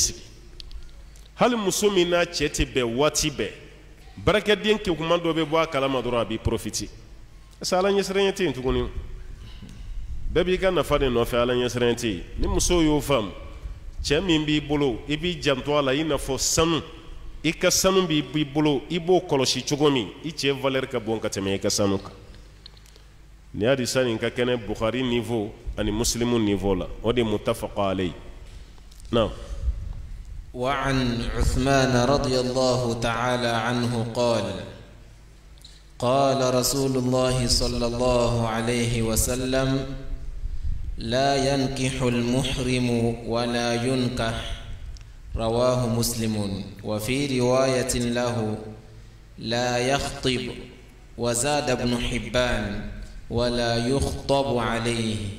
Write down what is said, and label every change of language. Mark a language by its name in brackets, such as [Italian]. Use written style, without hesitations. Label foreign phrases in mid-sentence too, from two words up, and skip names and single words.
[Bambara] sigi hali muso min n'a cɛ tɛ bɛn waati bɛɛ barakɛden kekuma dɔ bɛ bɔ a kalama dɔrɔn a b'i [French] profiter parce que [Bambara] ala ɲɛsiranɲɛ tɛ yen tuguni bɛɛ b'i ka nafa de nɔfɛ ala ɲɛsiranɲɛ tɛ yen ni muso y'o faamu cɛ min b'i bolo i b'i janto a la i n'a fɔ sanu i ka sanu b'i bolo i b'o kɔlɔsi cogo min i cɛ valeur ka bon ka tɛmɛ i ka sanu kan ni y'a di sani ka kɛnɛ Bukhari niveau ani Muslimu niveau la o de [Arabic] متفق عليه [Bambara] na [Arabic] وعن عثمان رضي الله تعالى عنه قال رسول الله صلى الله عليه وسلم لا ينكح المحرم ولا ينكح رواه مسلم وفي رواية له لا يخطب وزاد ابن حبان ولا يخطب عليه.